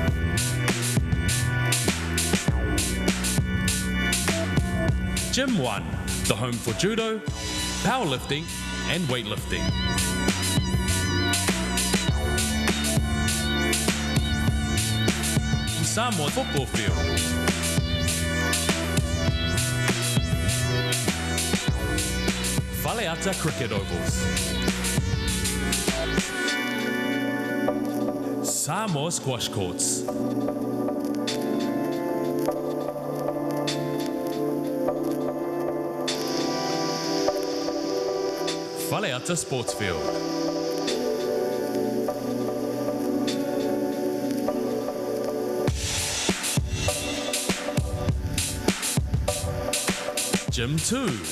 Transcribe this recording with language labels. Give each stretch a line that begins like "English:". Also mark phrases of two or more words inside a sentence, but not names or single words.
English: Gym 1, the home for judo, powerlifting and weightlifting. Samoa football field. Faleata cricket ovals. Samoa squash courts. Faleata sports field. Gym 2.